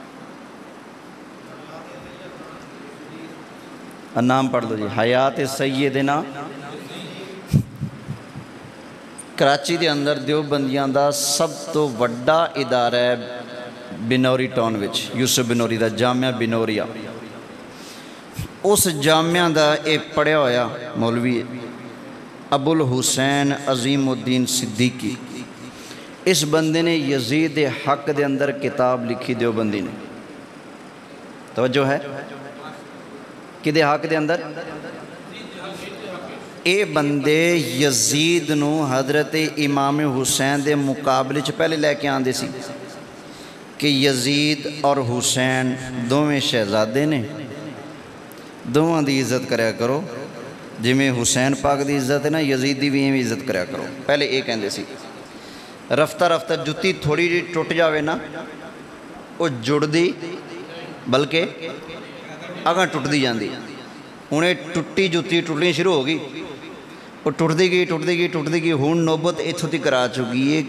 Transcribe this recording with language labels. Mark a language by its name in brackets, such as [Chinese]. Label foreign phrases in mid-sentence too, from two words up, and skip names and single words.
[Punjabi] نام پڑھ دو جی، حیات سیدنا۔ کراچی دے اندر دیوبندیاں دا سب تو وڈا ادارہ ہے بنوری ٹاؤن وچ، یوسف بنوری دا جامعہ بنوریا۔ اس جامعہ دا ایک پڑھیا ہویا مولوی ابو الحسین عظیم الدین صدیقی، اس بندے نے یزید حق دے اندر کتاب لکھی، دیوبندی نے، توجہ ہے کدے حق دے اندر؟ اے بندے یزید نو حضرت امام حسین دے مقابلے چ پہلے لے کے آندے سی کہ یزید اور حسین دوویں شہزادے نے، دوواں دی عزت کریا کرو، جی میں حسین پاک دی عزت ہے نا، یزید دی بھی ایویں عزت کریا کرو، پہلے یہ کہندے سی۔ رفتہ رفتہ جتی تھوڑی جی ٹوٹ جاوے نا، وہ جڑ دی بلکہ اگاں ٹوٹ دی جاندی، انہیں ٹوٹی جتی ٹوٹنی شروع ہو گئی، وہ ٹوٹتی گئی، ہون نوبت اتھوں تک کرا چکی ہے۔